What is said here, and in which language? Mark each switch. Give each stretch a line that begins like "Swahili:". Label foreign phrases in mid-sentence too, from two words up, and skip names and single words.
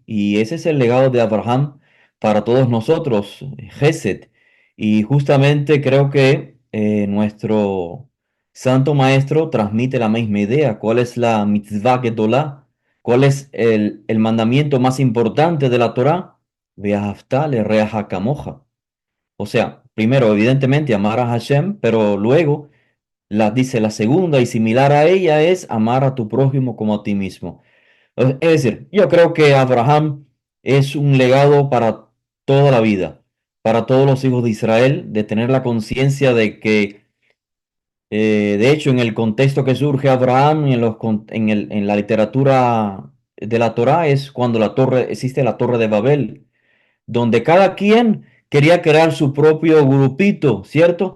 Spanish: Y ese es el legado de Abraham para todos nosotros, Gesed. Y justamente creo que nuestro Santo Maestro transmite la misma idea. ¿Cuál es la
Hebrew: מצוה גדולה?
Spanish: ¿Cuál es el mandamiento más importante de la Torá?
Hebrew: ואהבת לרעך כמוך.
Spanish: O sea, primero, evidentemente, amar a Hashem, pero luego dice la segunda y similar a ella es amar a tu prójimo como a ti mismo. Es decir, yo creo que Abraham es un legado para toda la vida, para todos los hijos de Israel, de tener la conciencia de que, de hecho, en el contexto que surge Abraham, en la literatura de la Torá, es cuando existe la Torre de Babel donde cada quien quería crear su propio grupito, ¿cierto?